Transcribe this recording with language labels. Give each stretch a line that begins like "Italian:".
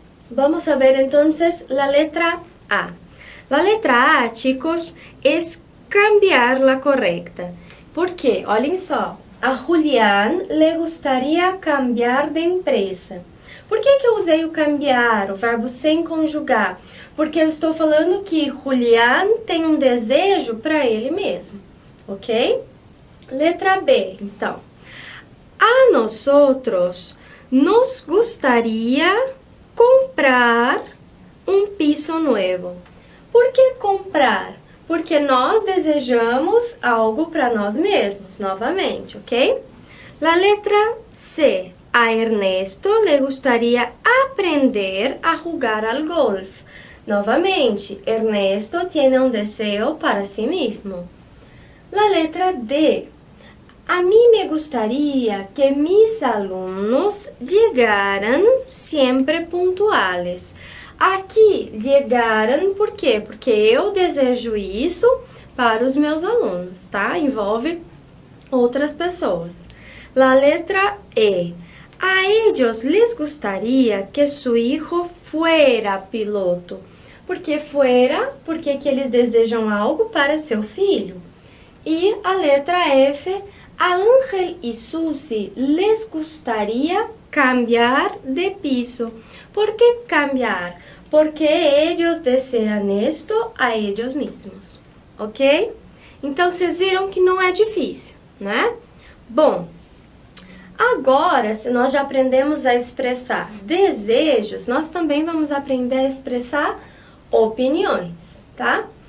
Spanish: Vamos a ver entonces la letra A. La letra A, chicos, es cambiar la correcta. ¿Por qué?
Portuguese: Olhem só.
Spanish: A Julián le gustaría cambiar de empresa.
Portuguese: Por que eu usei o cambiar, o verbo sem conjugar? Porque eu estou falando que Julián tem um desejo para ele mesmo, ok? Letra B, então.
Spanish: A nosotros nos gustaría comprar um piso nuevo.
Portuguese: Por que comprar? Porque nós desejamos algo para nós mesmos, novamente, ok?
Spanish: La letra C. A Ernesto le gustaría aprender a jugar al golf. Novamente, Ernesto tiene un deseo para sí mismo. La letra D. A mí me gustaría que mis alumnos llegaran siempre puntuales.
Portuguese: Aqui, llegaran, por quê? Porque eu desejo isso para os meus alunos, tá? Envolve outras pessoas.
Spanish: La letra E. A ellos les gustaría que su hijo fuera piloto.
Portuguese: Por que fuera? Porque que eles desejam algo para seu filho. E a letra F.
Spanish: A Ángel y Susi les gustaría cambiar de piso. ¿Por qué cambiar? Porque ellos desean esto a ellos mesmos,
Portuguese: ok? Então, vocês viram que não é difícil, né? Bom, Agora, se nós já aprendemos a expressar desejos, nós também vamos aprender a expressar opiniões, tá?